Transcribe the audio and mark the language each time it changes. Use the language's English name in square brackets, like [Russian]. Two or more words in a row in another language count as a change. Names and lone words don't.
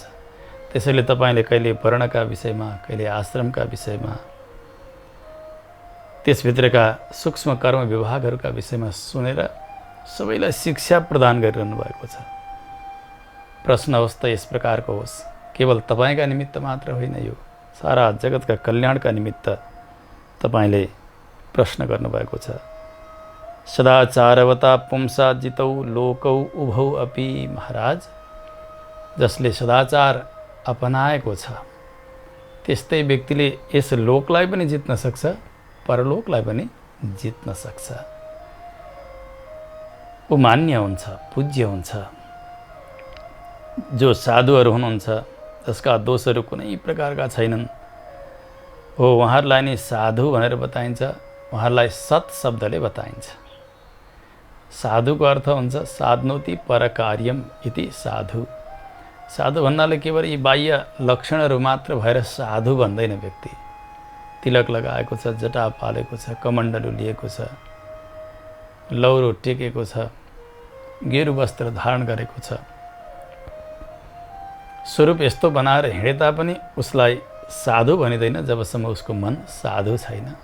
[Nepali] त्यसैले तपाईँले कहिले वर्णका विषयमा, कहिले आश्रमका विषयमा, त्यसभित्रका सूक्ष्म कर्म विभागहरूका विषयमा सुनेर सबैलाई शिक्षा प्रदान गरिरहनु भएको छ। प्रश्न होस् त यस प्रकारको होस्, केवल तपाईँका निमित्त मात्र होइन, यो सारा जगतका कल्याणका निमित्त तपाईँले प्रश्न गर्नुभएको छ। [Sanskrit] सदाचारवता पुंसा जितौ लोकौ उभौ अपि। [Nepali] महाराज, जसले सदाचार अपनाएको छ त्यस्तै व्यक्तिले यस लोकलाई पनि जित्न सक्छ, परलोकलाई पनि जित्न सक्छ। ऊ मान्य हुन्छ, पूज्य हुन्छ। जो साधुहरू हुनुहुन्छ जसका दोषहरू कुनै प्रकारका छैनन्, हो उहाँहरूलाई नै साधु भनेर बताइन्छ, उहाँहरूलाई सत् शब्दले बताइन्छ। साधुको अर्थ हुन्छ [Sanskrit] साध्नोति परकार्यम इति साधु। [Nepali] साधु भन्नाले केवल यी बाह्य लक्षणहरू मात्र भएर साधु भन्दैन व्यक्ति। तिलक लगाएको छ, जटा पालेको छ, कमण्डलु लिएको छ, लौरो टेकेको छ, गेरु वस्त्र धारण गरेको छ, स्वरूप यस्तो बनाएर हिँडे तापनि उसलाई साधु भनिँदैन जबसम्म उसको मन साधु छैन।